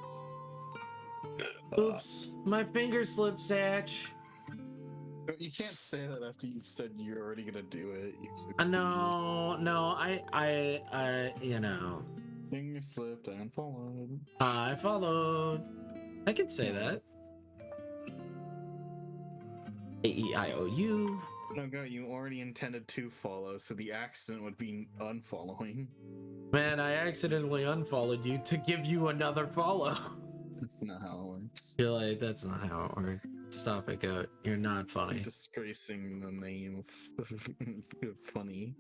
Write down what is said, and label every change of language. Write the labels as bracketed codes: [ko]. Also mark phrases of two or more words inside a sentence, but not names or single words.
[en] Oops, my finger slipped, Satch. You can't say that after you said you're already gonna do it. No, I, you know. Finger slipped and followed. I followed. I can say that. A-E-I-O-U. No, go, you already intended to follow, so the accident would be unfollowing. Man, I accidentally unfollowed you to give you another follow. That's not how it works. You're like, that's not how it works. Stop it, Goat. You're not funny. Disgracing the name of funny.